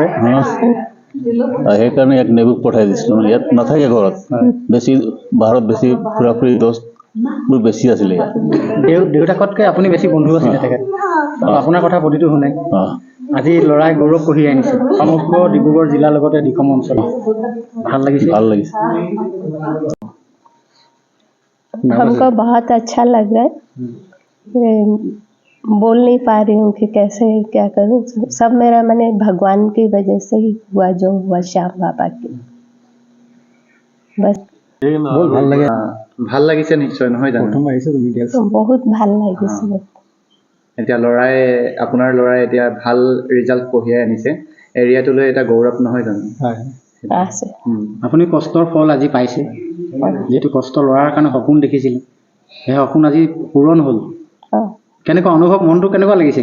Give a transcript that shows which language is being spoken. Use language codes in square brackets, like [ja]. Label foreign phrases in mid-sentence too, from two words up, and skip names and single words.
[as] সেইকাৰণে ইয়াক নেবুক পঠাই দিছিলোঁ ইয়াত নাথাকে ঘৰত বেছি বাহিৰত বেছি ফুৰা ফুৰি দোষবোৰ বেছি আছিলে ইয়াত দেউতাকতকৈ আপুনি বেছি বন্ধু আছিলে তেখেত আপোনাৰ কথা প্ৰতিটো শুনে আজি ল'ৰাই গৌৰৱ কঢ়িয়াই আনিছে সমগ্ৰ ডিব্ৰুগড় জিলাৰ লগতে দিখম অঞ্চলত ভাল লাগিছে [hi] हमको बहुत अच्छा लग रहा है बोल नहीं पा रही हूँ कि कैसे क्या करूँ सब मेरा मैंने भगवान की वजह से ही हुआ जो हुआ श्याम बाबा की बस [as] ভাল লাগিছে নিশ্চয় নহয় জানো बहुत ভাল লাগিছে এতিয়া আপোনাৰ ল'ৰাই এতিয়া ভাল ৰিজাল্ট কঢ়িয়াই আনিছে এৰিয়াটোলৈ এটা গৌৰৱ নহয় জানো আছে আপুনি কষ্টৰ ফল আজি পাইছে যিটো কষ্ট ল'ৰাৰ কাৰণে সপোন দেখিছিলে সেই সপোন আজি পূৰণ হ'ল কেনেকুৱা অনুভৱ মনটো কেনেকুৱা লাগিছে